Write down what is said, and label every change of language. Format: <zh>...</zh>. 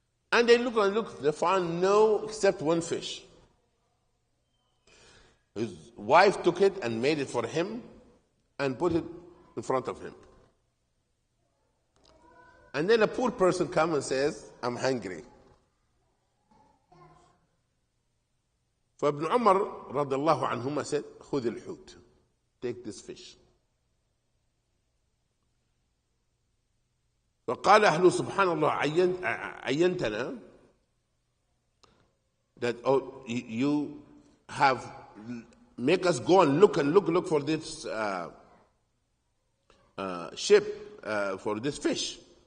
<en>And they looked, they found no except one fish. His wife took it and made it for him and put it in front of him. And then a poor person comes and says, I'm hungry.</en> <ar>فابن عمر رضي الله عنهما</ar> <en>said,</en> <ar>خذ الحوت.</ar> <en>Take this fish.</en> <ar>فقال أهل سبحان الله عينتنا,</ar> <en>that you have make us go and look for this ship, for this fish.</en>